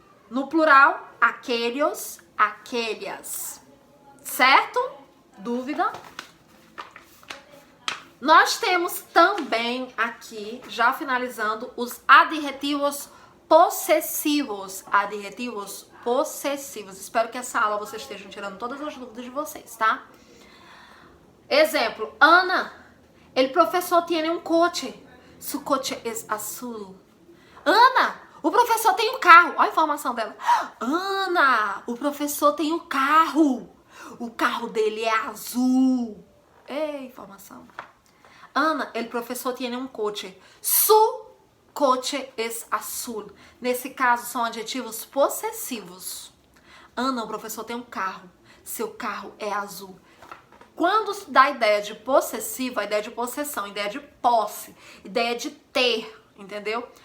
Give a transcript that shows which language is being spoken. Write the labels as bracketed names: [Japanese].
[Portuguese] No plural, aquelhos, aquelhas. Certo? Dúvida? Nós temos também aqui, já finalizando, os adjetivos possessivos. Adjetivos possessivos. Espero que essa aula vocês estejam tirando todas as dúvidas de vocês, tá? [Spanish] Exemplo, Ana, el professor tiene un coche. Su coche es azul. [Portuguese] Ana, o professor tem um carro. Olha a informação dela. Ana, o professor tem um carro. O carro dele é azul. Ei, informação. [Spanish] Ana, el professor tiene un coche. Su coche es azul. [Portuguese] Nesse caso, são adjetivos possessivos. Ana, o professor tem um carro. Seu carro é azul. Quando dá a ideia de possessivo, a ideia de possessão, ideia de posse, ideia de ter, entendeu?